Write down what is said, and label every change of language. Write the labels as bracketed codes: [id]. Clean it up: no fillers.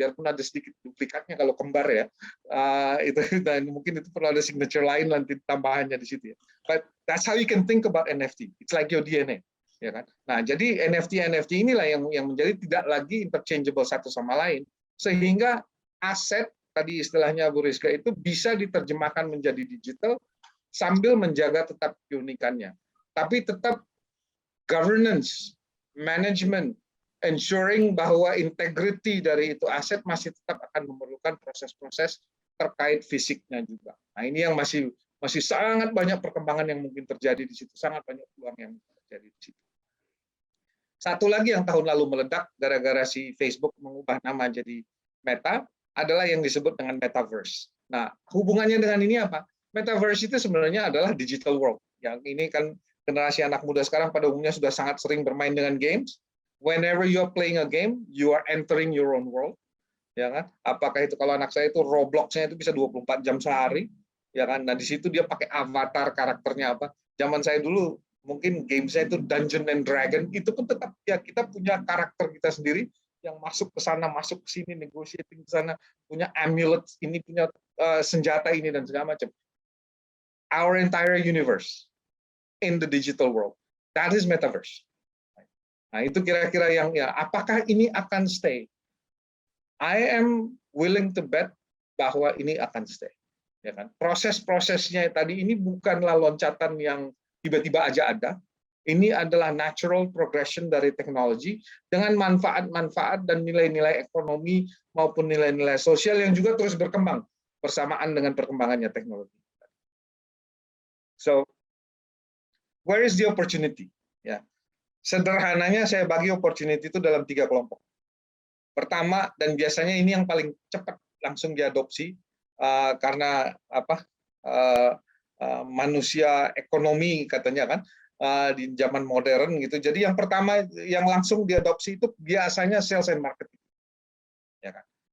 [id] Biarpun ada sedikit duplikatnya kalau kembar ya, itu dan mungkin itu perlu ada signature lain nanti tambahannya di situ ya. [en] But that's how you can think about NFT. It's like your DNA, [id] ya kan. Nah jadi NFT inilah yang menjadi tidak lagi interchangeable satu sama lain, sehingga aset tadi istilahnya Bu Rizka itu bisa diterjemahkan menjadi digital sambil menjaga tetap keunikannya, tapi tetap [en] governance, management, ensuring [id] bahwa integrity dari itu aset masih tetap akan memerlukan proses-proses terkait fisiknya juga. Nah ini yang masih sangat banyak perkembangan yang mungkin terjadi di situ, sangat banyak peluang yang terjadi di situ. Satu lagi yang tahun lalu meledak gara-gara si Facebook mengubah nama jadi Meta adalah yang disebut dengan metaverse. Nah hubungannya dengan ini apa? Metaverse itu sebenarnya adalah [en] digital world. [id] Yang ini kan generasi anak muda sekarang pada umumnya sudah sangat sering bermain dengan games. [en] Whenever you are playing a game, you are entering your own world. [id] Ya kan? Apakah itu kalau anak saya itu Roblox-nya itu bisa 24 jam sehari, ya kan? Nah, di situ dia pakai avatar karakternya apa. Zaman saya dulu mungkin game saya itu Dungeon and Dragon, itu pun tetap ya kita punya karakter kita sendiri yang masuk ke sana, masuk ke sini, [en] negotiating [id] ke sana, punya amulet ini, punya senjata ini dan segala macam. [en] Our entire universe in the digital world. That is metaverse. [id] Nah, itu kira-kira yang ya, apakah ini akan stay? [en] I am willing to bet [id] bahwa ini akan [en] stay. [id] Ya kan? Proses-prosesnya tadi ini bukanlah loncatan yang tiba-tiba aja ada. Ini adalah [en] natural progression [id] dari teknologi dengan manfaat-manfaat dan nilai-nilai ekonomi maupun nilai-nilai sosial yang juga terus berkembang bersamaan dengan perkembangannya teknologi. [en] So, where is the opportunity? [id] Ya, sederhananya saya bagi opportunity itu dalam 3 kelompok. Pertama, dan biasanya ini yang paling cepat langsung diadopsi karena apa? Manusia ekonomi katanya kan di zaman modern gitu. Jadi yang pertama yang langsung diadopsi itu biasanya [en] sales and marketing, [id] ya kan?